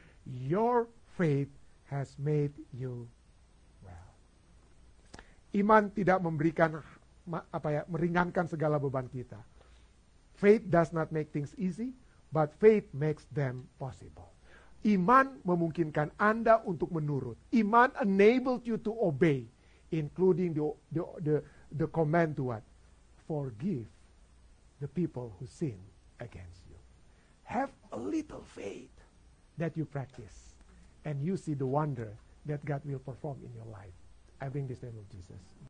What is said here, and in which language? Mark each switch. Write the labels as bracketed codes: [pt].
[en] Your faith has made you well. [id] Iman tidak memberikan meringankan segala beban kita. [en] Faith does not make things easy, but faith makes them possible. [id] Iman memungkinkan Anda untuk menurut. [en] Iman enabled you to obey, including the command to what? Forgive the people who sin against you. Have a little faith that you practice, and you see the wonder that God will perform in your life. I bring this name of Jesus.